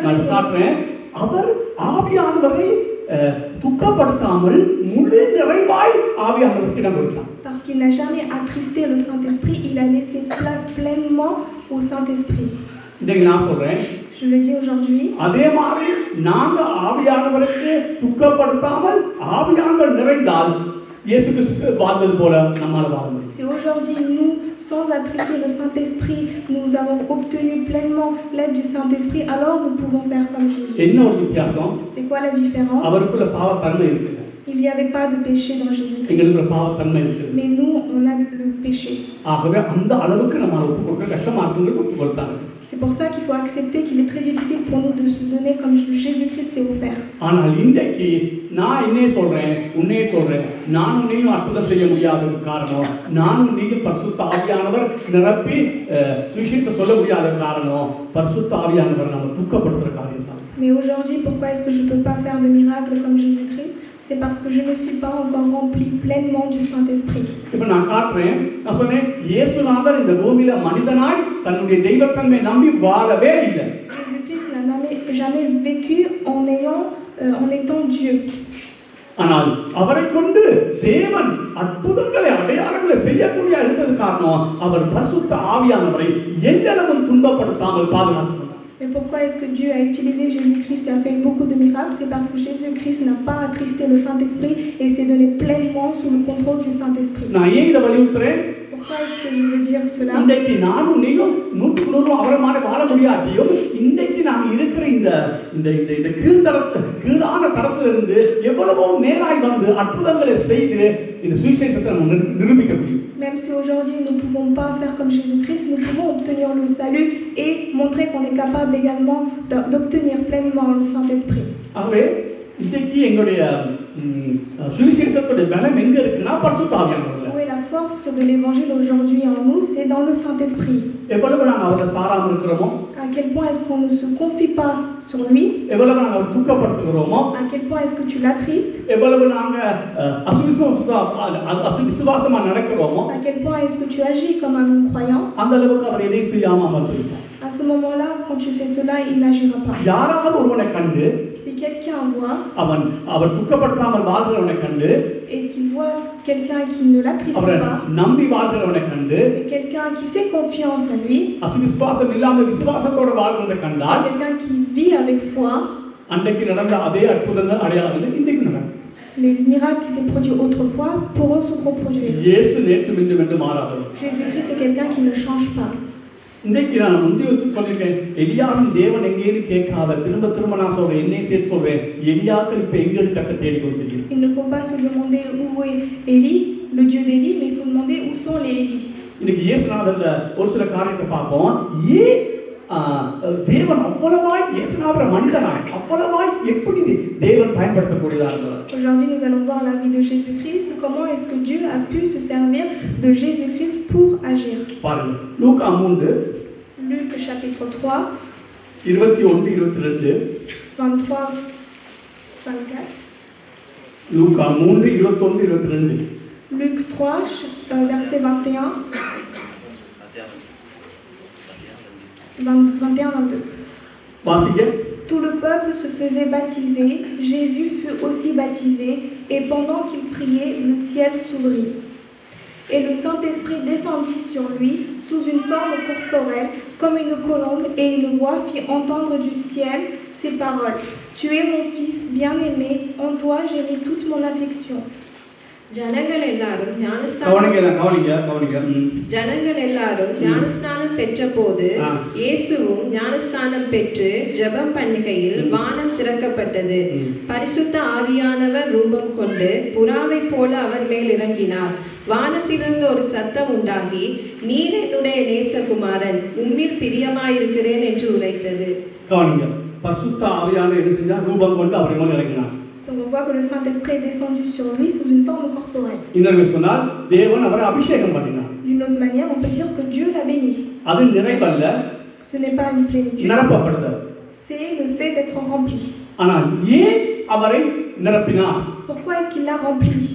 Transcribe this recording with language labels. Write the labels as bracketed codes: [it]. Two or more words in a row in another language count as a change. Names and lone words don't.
[ta] நான் [fr] raison, [ta] சொல்றேன், அவர் ஆவியானவரை துக்கப்படுத்தாமல் முழு நிறைவாய் ஆவியானவருக்கு இடம் கொடுத்தார். [fr] parce qu'il n'a jamais attristé le Saint-Esprit, il a laissé place pleinement au Saint-Esprit. [ta] இன்னைக்கு நான் சொல்றேன், [fr] Je le dis aujourd'hui. [ta] அதே மாதிரி நாங்க ஆவியானவருக்கு துக்கப்படுத்தாமல் ஆவியானவர் நிறைந்தால் இயேசு கிறிஸ்து வாழ்ந்தது போல நம்மால வாழ முடியும். [fr] Si aujourd'hui nous, sans attrister le Saint-Esprit, nous avons obtenu pleinement l'aide du Saint-Esprit, alors nous pouvons faire comme Jésus. [ta] என்ன ஒரு வித்தியாசம்? [fr] C'est quoi la différence? [ta] அவருக்குள்ள பாவத்தன்மை இருக்கு. [fr] Il n'y avait pas de péché dans Jésus-Christ. [ta] எங்களுக்குள்ள பாவத்தன்மை இருக்கு. [fr] Mais nous, on a le péché. [ta] ஆகவே அந்த அளவுக்கு நம்ம ஒப்பு கொடுக்க கஷ்டமா இருக்குன்னு ஒப்பு கொடுத்தாங்க. [fr] C'est pour ça qu'il faut accepter qu'il est très difficile pour nous de se donner comme Jésus-Christ s'est offert. [ta] ஆனால் இன்றைக்கு நான் என்னையே சொல்றேன், உன்னையே சொல்றேன், நான் உன்னையும் அற்புதம் செய்ய முடியாத காரணம், நானும் நீயும் பரிசுத்த ஆவியானவர் நிரப்பி சுவிசேஷத்தை சொல்ல முடியாத காரணம், பரிசுத்த ஆவியானவர் நம்ம துக்கப்படுத்துற காரியம் தான். [fr] Mais aujourd'hui, pourquoi est-ce que je ne peux pas faire de miracles comme Jésus-Christ? C'est parce que je ne suis pas encore rempli pleinement du Saint-Esprit. [ta] இப்போ நான் காட்டுறேன், நான் சொன்னேன், இயேசுநாதர் இந்த பூமியில மனிதனாய் தன்னுடைய தெய்வத்தன்மை நம்பி வாழவே இல்லை. [fr] Jésus-Christ n'a jamais vécu en étant Dieu. [ta] ஆனால் அவரை கொண்டு தேவன் அற்புதங்களை அடையாளங்களை செய்யக்கூடிய இருந்தது காரணம், அவர் பரிசுத்த ஆவியானவரை எல்லளவும் துன்பப்படுத்தாமல் பாதுகாத்தார். [fr] Mais pourquoi est-ce que Dieu a utilisé Jésus-Christ et a fait beaucoup de miracles? C'est parce que Jésus-Christ n'a pas attristé le Saint-Esprit et s'est donné pleinement sous le contrôle du Saint-Esprit. [ta] நான் ஏன் இதை வலியுறுத்துறேன்? [fr] Pourquoi est-ce que je veux dire cela? [ta] இன்றைக்கு நானும் நீயும் 100% அவரை மாதிரி வாழ முடியாட்டியும் இன்றைக்கு நாம் இருக்கிற இந்த இந்த இந்த கீழான தரத்துல இருந்து எவ்வளவோ மேலாய் வந்து அற்புதங்களை செய்து இந்த சுவிசேஷத்தை நம்ம நிரூபிக்க முடியும். [fr] Même si aujourd'hui nous ne pouvons pas faire comme Jésus-Christ, nous pouvons obtenir le salut et montrer qu'on est capable également d'obtenir pleinement le Saint-Esprit. [ta] ஆகவே இன்றைக்கு எங்களுடைய சுவிசேஷத்துடைய பலம் எங்க இருக்குன்னா பரிசுத்த ஆவியானவர். [fr] Où est la force de l'évangile aujourd'hui en nous? C'est dans le Saint-Esprit. [ta] எவ்வளவு நாங்கள் அவரை சாராமல் இருக்கிறோமோ, [fr] À quel point est-ce qu'on ne se confie pas sur lui? [ta] எவ்வளவு நாங்கள் அவர் துக்கப்படுத்துகிறோமோ, [fr] À quel point est-ce que tu l'attristes? [ta] எவ்வளவு நாங்கள் அசுவிசுவாசமா நடக்கிறோமோ, [fr] À quel point est-ce que tu agis comme un non-croyant? [ta] அந்த அளவுக்கு அவர் எதை செய்யாம அமர்ந்திருப்பார். [fr] À ce moment-là, quand tu fais cela, il n'agira pas. [ta] யாராவது ஒருவனை கண்டு [fr] Si quelqu'un voit [ta] அவர் துக்கப்படுத்தாமல் வாழ்கிறவனை கண்டு, [fr] et qu'il voit quelqu'un qui ne l'attriste [ta] அவரை [fr] pas, [ta] நம்பி வாழ்கிறவனை கண்டு, [fr] et quelqu'un qui fait confiance à lui, [ta] அசுவிசுவாசம் இல்லாம விசுவாசத்தோட வாழ்கிறவனை கண்டால், [fr] quelqu'un qui vit avec foi, [ta] அன்றைக்கு நடந்த அதே அற்புதங்கள் அடையாளங்கள் இன்றைக்கு நடக்கும். [fr] les miracles qui s'est produits autrefois pourront se reproduire. [ta] இயேசு நேற்றும் இன்றும் என்று மாறாதவர். [fr] Jésus-Christ est quelqu'un qui ne change pas. [ta] இன்றைக்கு நான் முந்தைய சொல்லியிருக்கேன், எலியாவின் தேவன் எங்கேன்னு கேட்காத, திரும்ப நான் சொல்றேன், என்னை சேர்த்து சொல்றேன், எலியாக்கள் இப்ப எங்க கத்த தேடி கொடுத்துருக்கீங்க. [fr] Il ne faut pas se demander où est Élie, le Dieu d'Élie, mais il faut demander où sont les Élis. [ta] இன்னைக்கு இயேசுநாதர்ல ஒரு சில காரியத்தை பார்ப்போம். ஏன் தேவன் அவ்வளவாய் இயேசுநாதர மனிதனாய் அவ்வளவாய் எப்படி தேவன் பயன்படுத்தக்கூடியதாக இருந்தார். [fr] Aujourd'hui, nous allons voir la vie de Jésus-Christ. Comment est-ce que Dieu a pu se servir de Jésus-Christ pour agir? [ta] பாருங்க, லூக்கா 3 [fr] Luc chapitre 3, 21 22. 23, 24. [ta] லூக்கா 3 21 22. [fr] Luc 3, verset 21. 21, 22. [ta] வாசிங்க. [fr] Tout le peuple se faisait baptiser, Jésus fut aussi baptisé, et pendant qu'il priait, le ciel s'ouvrit. Et le Saint-Esprit descendit sur lui, sous une forme corporelle, comme une colombe, et une voix fit entendre du ciel ces paroles. Tu es mon fils bien-aimé, en toi j'ai mis toute mon affection. [ta] ஜனங்கள் எல்லாரும் ஞானஸ்நானம் பெற்ற போது இயேசுவும் ஞானஸ்நானம் பெற்று ஜெபம் பண்ணுகையில் வானம் திறக்கப்பட்டது. பரிசுத்த ஆவியானவர் ரூபம் கொண்டு புறாவை போல அவர் மேல் இறங்கினார். வானத்திலிருந்து ஒரு சத்தம் உண்டாகி, நீர் என்னுடைய நேசகுமாரன், உம்மில் பிரியமாயிருக்கிறேன் என்று உரைத்தது. பரிசுத்த ஆவியானவர் என்ன செஞ்சார்? ரூபம் கொண்டு அவர் மேல் இறங்கினார். [fr] Donc on voit que le Saint-Esprit est descendu sur lui sous une forme corporelle. D'une autre manière, on peut dire que Dieu l'a béni. Ce n'est pas une plénitude, c'est le fait d'être rempli. Pourquoi est-ce qu'il l'a rempli?